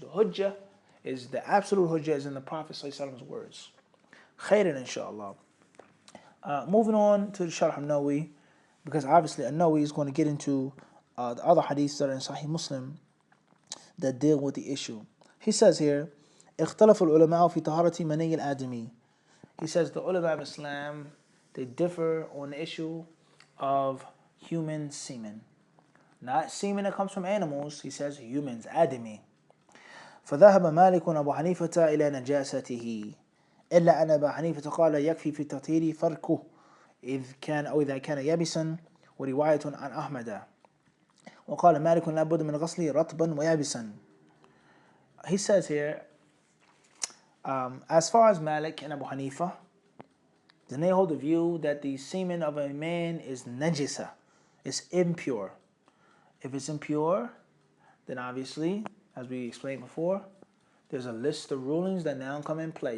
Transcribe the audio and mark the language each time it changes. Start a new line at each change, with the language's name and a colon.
English: The hujjah is the absolute hujjah is in the Prophet ﷺ's words. Khairan, inshallah. Moving on to the Sharh al-Nawawi, because obviously al-Nawawi is going to get into the other hadiths that are in Sahih Muslim that deal with the issue. He says here,
Arabic: اختلف العلماء في طهارة مني الآدمي.
English: He says the ulama of Islam, they differ on the issue of human semen. Not semen that comes from animals, he says humans, آدمي.
Arabic: فذهب مالك وأبو حنيفة إلى نجاسته إلا أن أبا حنيفة قال يكفي في التطهير فركه إذا كان يابسا ورواية عن أحمد وقال مالك لا بد من غسله رطبا ويابسا.
English: He says here, as far as Malik and Abu Hanifa, then they hold the view that the semen of a man is najisa, it's impure. If it's impure, then obviously, as we explained before, there's a list of rulings that now come in play.